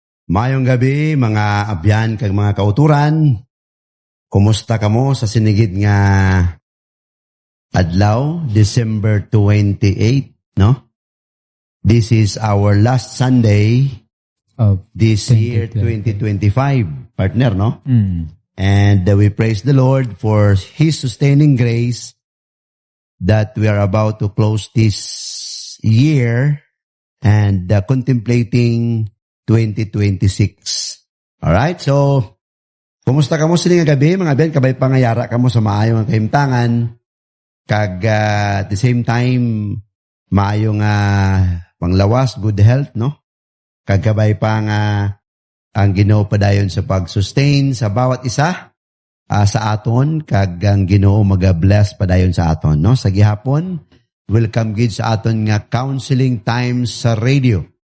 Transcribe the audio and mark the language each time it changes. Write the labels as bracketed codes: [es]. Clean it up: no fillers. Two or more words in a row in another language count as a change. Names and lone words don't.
[hil] Mayong gabi, mga abyan kag mga kauturan. Kumusta kamo sa sinigid nga adlaw, December 28, no? [en] This is our last Sunday of this year 2025, partner, no? And we praise the Lord for His sustaining grace that we are about to close this year and contemplating 2026. [hil] Alright, so kumusta kamo sining gabi mga ben, kabay pangayara kamo sa maayo nga kahimtangan kag [en] at the same time [hil] maayo nga panglawas, [en] good health, [hil] no? Kag kabay pa nga ang Ginoo padayon sa pag-sustain sa bawat isa sa aton kag ang Ginoo maga-bless padayon sa aton, no? Sa gihapon welcome gid sa aton nga counseling times sa radio.